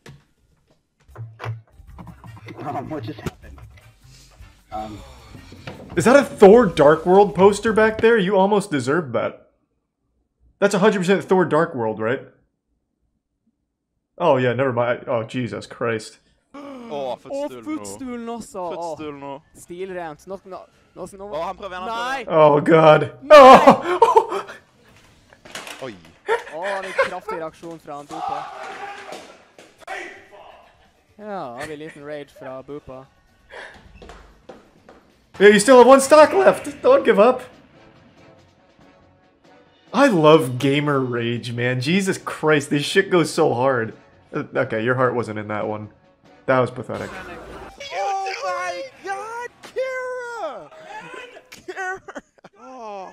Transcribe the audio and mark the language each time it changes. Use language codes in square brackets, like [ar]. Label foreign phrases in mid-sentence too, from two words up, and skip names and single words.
[en] What just happened? Is that a Thor Dark World poster back there? You almost deserved that. That's 100% Thor Dark World, right? Oh yeah, never mind. Oh Jesus Christ. [no] Fotstolen også. Stilrent. Han prøver en Nei! [en] Oh god. Oh! [no] Oi. Det er kraftig reaksjon fra han Bupa. Ja, har vi en liten raid fra Bupa. [en] Yeah, you still have 1 stock left. Don't give up. I love gamer rage, man. Jesus Christ, this shit goes so hard. Okay, your heart wasn't in that one. That was pathetic. Oh my god, Kira! Kira! Oh.